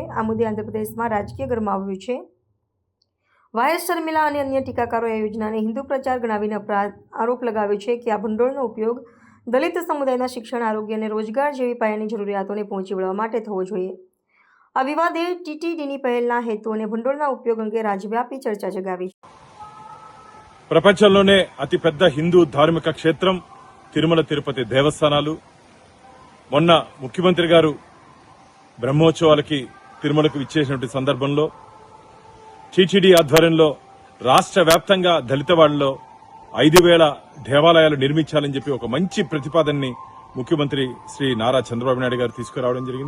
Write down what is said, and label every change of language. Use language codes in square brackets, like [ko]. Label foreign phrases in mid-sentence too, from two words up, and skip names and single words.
[gu] આ મુદ્દે આંધ્રપ્રદેશમાં રાજકીય ગરમાવો આવ્યો છે। વાયએસ શર્મિલા અને અન્ય ટીકાકારોએ આ યોજનાને હિન્દુ પ્રચાર ગણાવીને આરોપ લગાવ્યો છે કે આ ભંડોળનો ઉપયોગ દલિત સમુદાયના શિક્ષણ, આરોગ્ય અને રોજગાર જેવી પાયાની જરૂરિયાતોને પહોંચી વળવા માટે થવો જોઈએ। આ વિવાદે ટીટીડીની પહેલના હેતુ અને ભંડોળના ઉપયોગ અંગે રાજવ્યાપી ચર્ચા જગાવી। [te] ప్రపంచంలోనే అతిపెద్ద హిందూ ధార్మిక క్షేత్రం తిరుమల తిరుపతి దేవస్థానాలు। మొన్న ముఖ్యమంత్రి గారు బ్రహ్మోత్సవాలకి తిరుమలకు విచ్చేసినటువంటి సందర్భంలో టీటీడీ ఆధ్వర్యంలో రాష్ట్ర వ్యాప్తంగా దళితవాడలో 5000 దేవాలయాలు నిర్మించాలని చెప్పి ఒక మంచి ప్రతిపాదనని ముఖ్యమంత్రి శ్రీ నారా చంద్రబాబు నాయుడు గారు తీసుకురావడం జరిగింది।